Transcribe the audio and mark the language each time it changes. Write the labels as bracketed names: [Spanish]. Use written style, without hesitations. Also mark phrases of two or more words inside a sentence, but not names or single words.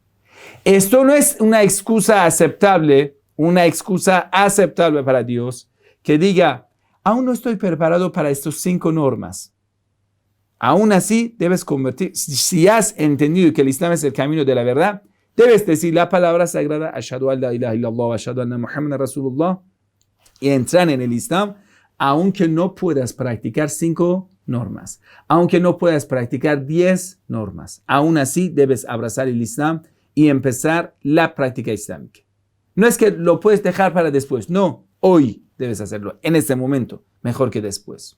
[Spanish] Esto no es una excusa aceptable para Dios que diga, aún no estoy preparado para estas 5 normas. Aún así, debes convertir. Si has entendido que el Islam es el camino de la verdad, debes decir la palabra sagrada, [Arabic] أشهد أن لا إله إلا الله وأشهد أن محمدا رسول الله, [Spanish] y entrar en el Islam, aunque no puedas practicar 5 normas, aunque no puedas practicar 10 normas. Aún así, debes abrazar el Islam y empezar la práctica islámica. No es que lo puedes dejar para después. No, hoy debes hacerlo, en este momento, mejor que después.